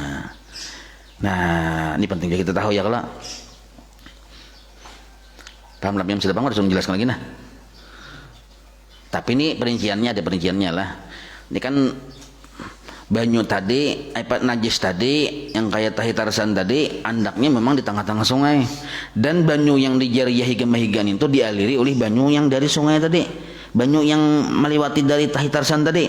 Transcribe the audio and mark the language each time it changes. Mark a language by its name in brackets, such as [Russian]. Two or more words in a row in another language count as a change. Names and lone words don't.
[Indonesian] Nah, ini penting kita tahu ya kalau paham yang sudah bangun harus menjelaskan lagi nah. Tapi ini ada perinciannya lah. [Banjar] Ini kan banyu tadi, najis tadi yang kayak tahi tarsan tadi andaknya memang di tengah-tengah sungai, dan banyu yang di jariyah higan itu dialiri oleh banyu yang dari sungai tadi, banyu yang melewati dari tahi tarsan tadi.